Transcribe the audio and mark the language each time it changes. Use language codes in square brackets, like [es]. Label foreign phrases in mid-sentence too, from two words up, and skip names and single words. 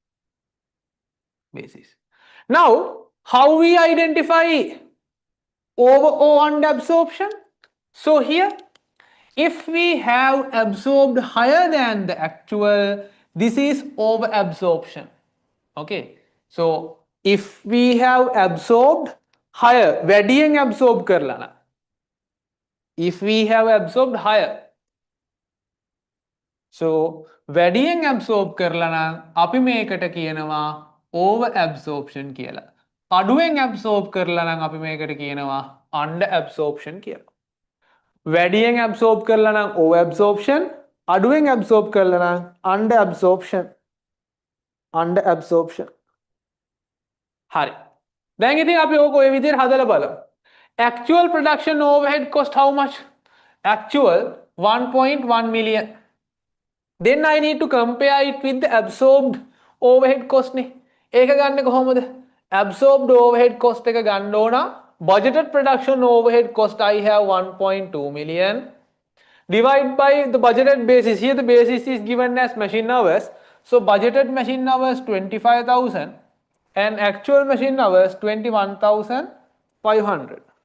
[en] Now, how we identify over or under absorption? So here, if we have absorbed higher than the actual, this is over absorption. Okay. So if we have absorbed higher, [si] වැඩියෙන් absorb කරලා, [en] if we have absorbed higher, So [si] වැඩියෙන් absorb කරලා නම් අපි මේකට කියනවා [en] over absorption [si] කියලා. අඩුවෙන් absorb කරලා නම් අපි මේකට කියනවා [en] under absorption [si] කියලා. වැඩියෙන් absorb කරලා නම් [en] over absorption, [si] අඩුවෙන් absorb කරලා නම් [en] under absorption. Under absorption. [si] හරි. දැන් ඉතින් අපි ඕක ඔය විදිහට හදලා බලමු. [en] Actual production overhead cost how much? Actual 1.1 million. Then I need to compare it with the absorbed overhead cost නේ. [si] ඒක ගන්න කොහොමද? [en] Absorbed overhead cost [si] එක ගන්න ඕන. [en] Budgeted production overhead cost I have 1.2 million. Divide by the budgeted basis. Here the basis is given as machine hours. So budgeted machine hours 25,000 and actual machine hours 21,500.